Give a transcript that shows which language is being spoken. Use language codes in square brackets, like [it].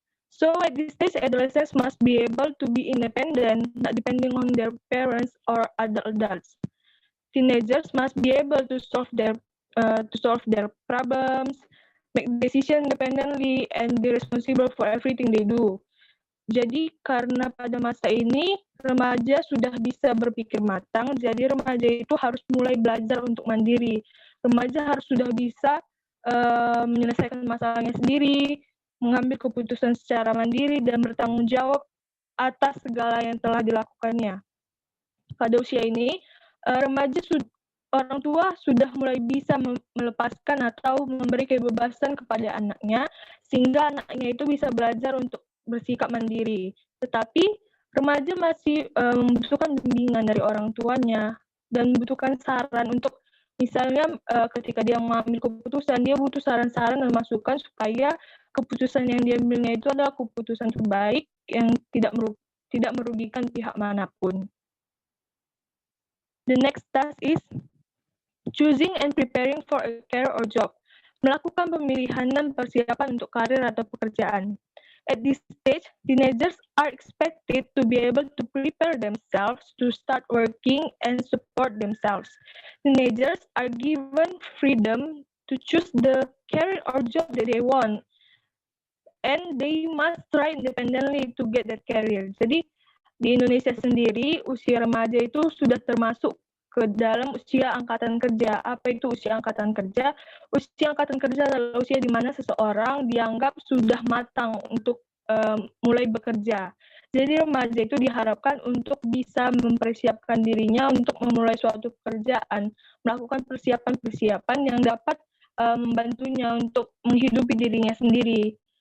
[en] So at this stage, adolescents must be able to be independent, not depending on their parents or other adults. Teenagers must be able to solve their problems, make decisions independently, and be responsible for everything they do. [id] Jadi karena pada masa ini remaja sudah bisa berpikir matang, jadi remaja itu harus mulai belajar untuk mandiri. Remaja harus sudah bisa menyelesaikan masalahnya sendiri, mengambil keputusan secara mandiri dan bertanggung jawab atas segala yang telah dilakukannya. Pada usia ini, orang tua sudah mulai bisa melepaskan atau memberi kebebasan kepada anaknya, sehingga anaknya itu bisa belajar untuk bersikap mandiri. Tetapi remaja masih membutuhkan bimbingan dari orang tuanya dan membutuhkan saran untuk misalnya ketika dia mengambil keputusan, dia butuh saran-saran dan masukan supaya keputusan yang dia ambilnya itu adalah keputusan terbaik yang tidak merugikan pihak manapun. [en] The next task is choosing and preparing for a career or job. [id] Melakukan pemilihan dan persiapan untuk karir atau pekerjaan. [en] At this stage, teenagers are expected to be able to prepare themselves to start working and support themselves. Teenagers are given freedom to choose the career or job that they want, and they must try independently to get that career. [id] Jadi di Indonesia sendiri usia remaja itu sudah termasuk ke dalam usia angkatan kerja. Apa itu usia angkatan kerja? Usia angkatan kerja adalah usia di mana seseorang dianggap sudah matang untuk mulai bekerja. Jadi remaja itu diharapkan untuk bisa mempersiapkan dirinya untuk memulai suatu pekerjaan, melakukan persiapan-persiapan yang dapat membantunya untuk menghidupi dirinya sendiri.